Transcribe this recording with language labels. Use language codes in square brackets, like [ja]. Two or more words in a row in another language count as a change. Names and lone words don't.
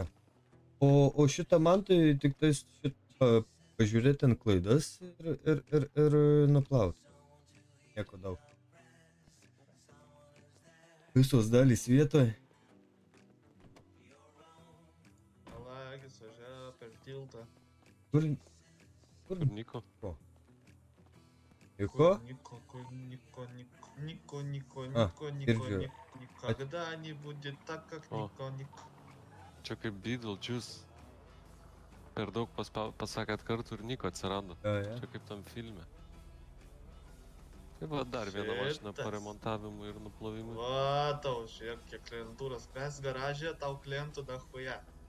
[lt] O šitą man tai tik tais pažiūrėti ant klaidas ir nuplauti. Nieko daug. Visos dalys vietoje. Malagis važiavo per tiltą. Kur Niko? Ko? Niko? [ru] Niko. Никогда не будет так, как Niko. [lt] Čia kaip Beetlejuice. Per daug pasakėt kartų ir Niko atsirado. Čia kaip tam filme. Tai va dar viena mašina paremontavimui ir nuplovimui. Va, tau, žiūrėk, kiek klientūros. Mes garažė, tau klientų dahuja.